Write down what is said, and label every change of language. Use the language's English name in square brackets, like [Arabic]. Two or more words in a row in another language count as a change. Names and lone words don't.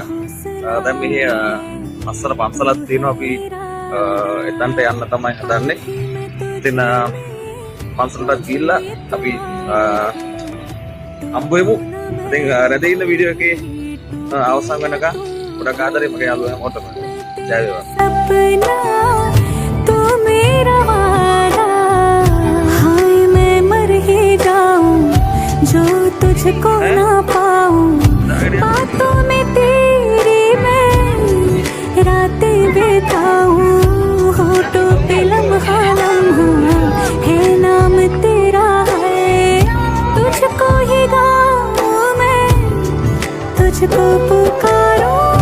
[Sinhala] දැන් මෙහි අස්සර පන්සලක් තියෙනවා. අපි එතනට යන්න තමයි හදන්නේ. ඉතින් පන්සලට ගිහිල්ලා අපි හම්බ වෙමු. ඉතින් රැඳී ඉන්න වීඩියෝ එකේ අවසන් වෙනකන් ගොඩක් ආදරේ මගේ යාළුවා හැමෝටම. ජය වේවා. [Hindi] सपना तो मेरा वाला हाय मैं मर ही जाऊं जो तुझको ना पाऊं बातों में तेरी मैं रातें बिताऊं होठों पे लम्हा लम्हा है नाम तेरा है तुझको ही गाऊं मैं तुझको पुकारूं